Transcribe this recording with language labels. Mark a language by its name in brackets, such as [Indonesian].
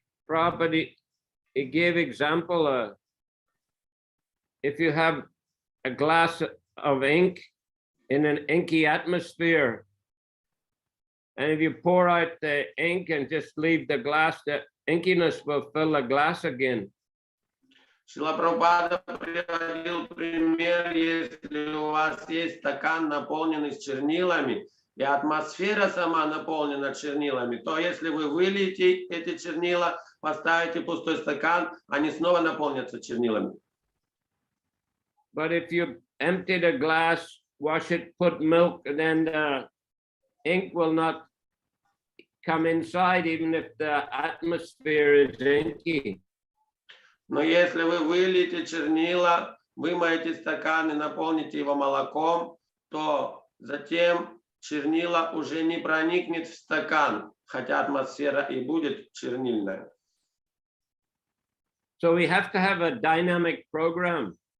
[English] Prabhupada, he gave example, if you have a glass of ink in an inky atmosphere, and if you pour out the ink and just leave the glass, the inkiness will fill the glass again. [Russian] Шрила Прабхупада приводил пример, если у вас есть стакан, наполненный чернилами, и атмосфера сама наполнена чернилами, то если вы выльете эти чернила, поставите пустой стакан, они снова наполнятся чернилами. [English] But if you empty the glass, wash it, put milk, then the ink will not come inside, even if the atmosphere is inky. [Russian] Но если вы выльете чернила, вымоете стакан и наполните его молоком, то затем чернила уже не проникнет в стакан, хотя атмосфера и будет чернильная. [English] So we have to have a dynamic program.